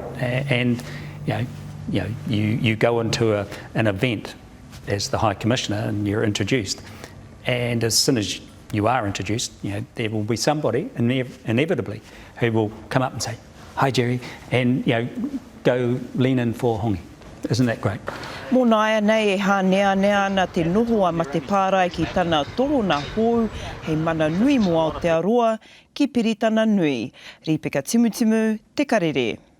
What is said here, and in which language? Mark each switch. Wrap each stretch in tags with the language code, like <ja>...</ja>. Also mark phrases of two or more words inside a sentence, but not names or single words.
<en>And, you go into an event as the High Commissioner and you're introduced. And as soon as you are introduced, there will be somebody inevitably who will come up and say, "Hi, Jerry," and, go lean in for hongi. Isn't that great?</en> <mi>Mō nāia nei e hānea ana te noho a Matepārai ki tana torona hou, hei mana nui mo Aotearoa ki Piritana Nui. Rīpeka timu, Te Karere.</mi>